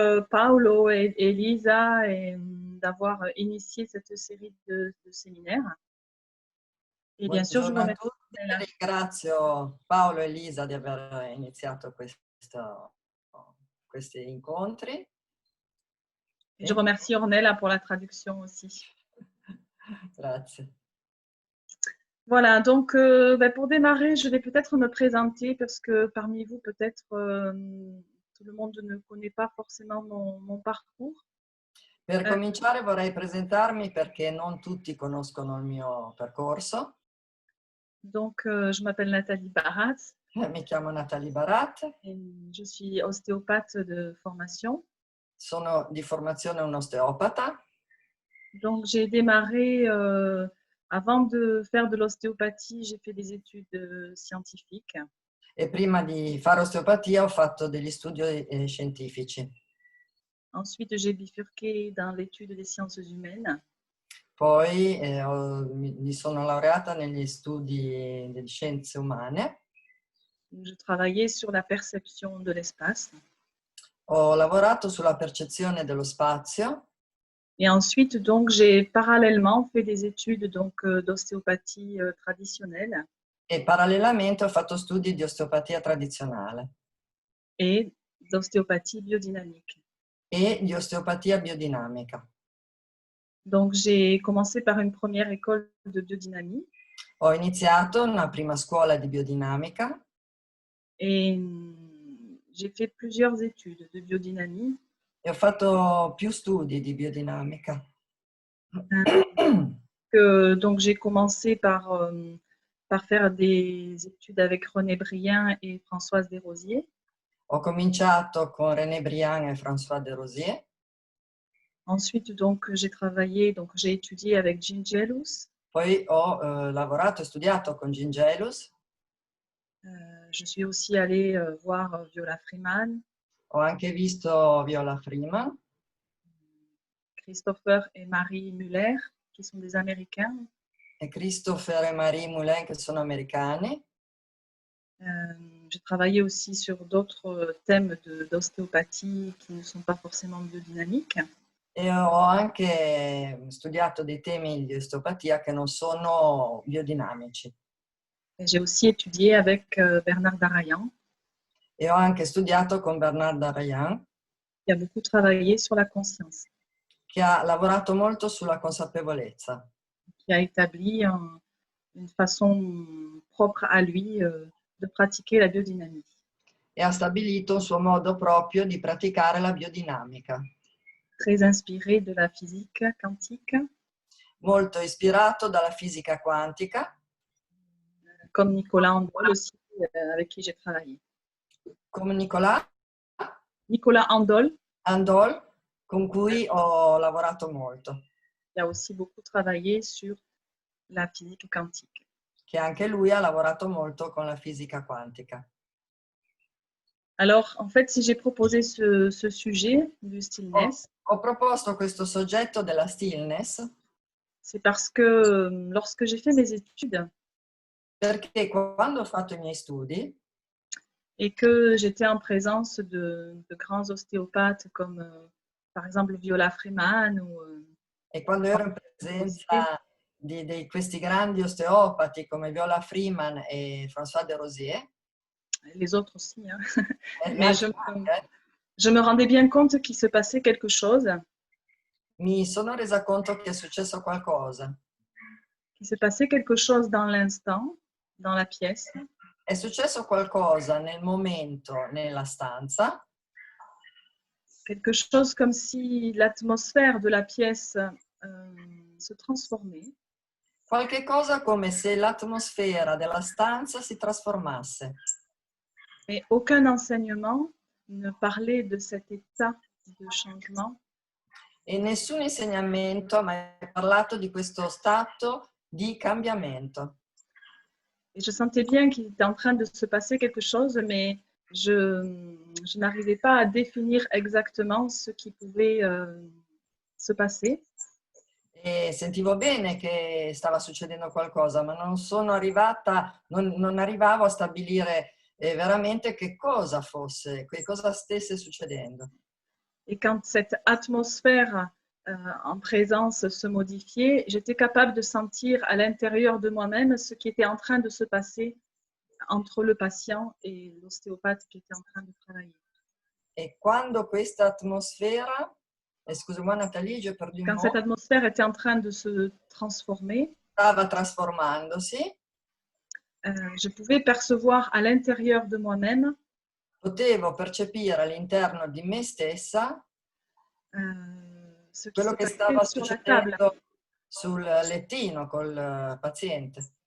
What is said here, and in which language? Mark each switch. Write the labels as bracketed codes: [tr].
[fr] Paolo et Lisa d'avoir initié cette série de séminaires. Et bien sûr, je vous [it] Buongiorno a [fr] remercie. [it] tutti, ringrazio Paolo e Lisa di aver iniziato questi incontri. [fr] Et je remercie Ornella pour la traduction aussi. [it] Grazie. [fr] Voilà, donc pour démarrer, je vais peut-être me présenter parce que parmi vous, peut-être tout le monde ne connaît pas forcément mon parcours. [it] Per cominciare vorrei presentarmi perché non tutti conoscono il mio percorso. [fr] Donc, je m'appelle Nathalie Barat. [it] Mi chiamo Nathalie Barat. [fr] Et je suis ostéopathe de formation. [it] Sono di formazione un osteopata. [fr] Donc, j'ai démarré, avant de faire de l'ostéopathie, j'ai fait des études scientifiques. [it] E prima di fare osteopatia ho fatto degli studi scientifici. [fr] Ensuite, j'ai bifurqué dans l'étude des sciences humaines. [it] Poi mi sono laureata negli studi delle scienze umane. [fr] Je travaillais sur la perception de l'espace. [it] Ho lavorato sulla percezione dello spazio. [fr] Et ensuite, donc, j'ai parallèlement fait des études d'ostéopathie traditionnelle. [it] E parallelamente ho fatto studi di osteopatia tradizionale. [fr] Et d'ostéopathie biodynamique. [it] E di osteopatia biodinamica. [fr] Donc, j'ai commencé par une première école de biodynamie. [it] Ho iniziato una prima scuola di biodinamica. [fr] Et j'ai fait plusieurs études de biodynamie. [it] E ho fatto più studi di biodinamica. [fr] Donc, j'ai commencé par faire des études avec René Brien et Françoise Desrosiers. [it] Ho cominciato con René Briand e François Desrosiers. [fr] Ensuite, donc, j'ai étudié avec Jean Gelus. [it] Poi ho lavorato e studiato con Jean Gelus. [fr] Je suis aussi allée voir Viola Freeman. [it] Ho anche visto Viola Freeman. [fr] Christopher et Marie Muller, qui sont des Américains. [it] E Christopher e Marie Moulin, che sono americani. [fr] J'ai travaillé aussi sur d'autres thèmes d'ostéopathie qui ne sont pas forcément biodynamiques. [it] E ho anche studiato dei temi di osteopatia che non sono biodinamici. [fr] J'ai aussi étudié avec Bernard Darayan. [it] E ho anche studiato con Bernard Darayan. [fr] Qui a beaucoup travaillé sur la conscience. [it] Che ha lavorato molto sulla consapevolezza. [fr] Qui a établi une façon propre à lui de pratiquer la biodynamie. [it] E ha stabilito un suo modo proprio di praticare la biodinamica. [fr] Très inspiré de la physique quantique. [it] Molto ispirato dalla fisica quantica. [fr] Comme Nicolas Andol aussi, avec qui j'ai travaillé. [it] Come Nicolas Andol. Andol, con cui ho lavorato molto. Qui a aussi beaucoup travaillé sur la physique quantique. Che anche lui ha lavorato molto con la fisica quantica. [fr] Alors, en fait, si j'ai proposé ce sujet du stillness, [it] ho proposto questo soggetto della stillness, [fr] c'est parce que lorsque j'ai fait mes études, [it] perché quando ho fatto i miei studi [fr] et que j'étais en présence de grands ostéopathes comme par exemple Viola Freeman [it] e quando ero in presenza di questi grandi osteopati come Viola Freeman e François Desrosiers, [fr] les autres aussi, hein. Mais je me rendais bien compte qu'il se passait quelque chose. [it] Mi sono resa conto che è successo qualcosa. [fr] Qu'il se passait quelque chose dans l'instant, dans la pièce. [it] È successo qualcosa nel momento, nella stanza. [fr] Quelque chose comme si l'atmosphère de la pièce se transformait. [it] Qualche cosa come se l'atmosfera della stanza si trasformasse. [fr] Mais aucun enseignement ne parlait de cet état de changement. [it] E nessun insegnamento ha mai parlato di questo stato di cambiamento. [fr] Et je sentais bien qu'il était en train de se passer quelque chose, mais je n'arrivais pas à définir exactement ce qui pouvait se passer. [it] E sentivo bene che stava succedendo qualcosa, ma non sono arrivata, non arrivavo a stabilire veramente che cosa fosse, che cosa stesse succedendo. [fr] Et quand cette atmosphère en présence se modifiait, j'étais capable de sentir à l'intérieur de moi-même ce qui était en train de se passer entre le patient et l'ostéopathe qui était en train de travailler. Et [it] quando questa atmosfera, [fr] excuse-moi Nathalie, j'ai perdu un Quand cette mot, atmosphère était en train de se transformer, [it] stava trasformandosi, [fr] je pouvais percevoir à l'intérieur de moi-même [it] potevo percepire all'interno di me stessa [fr] ce qui [it] quello [fr] passait [it] stava [fr] sur la table. [it] succedendo sul lettino col paziente.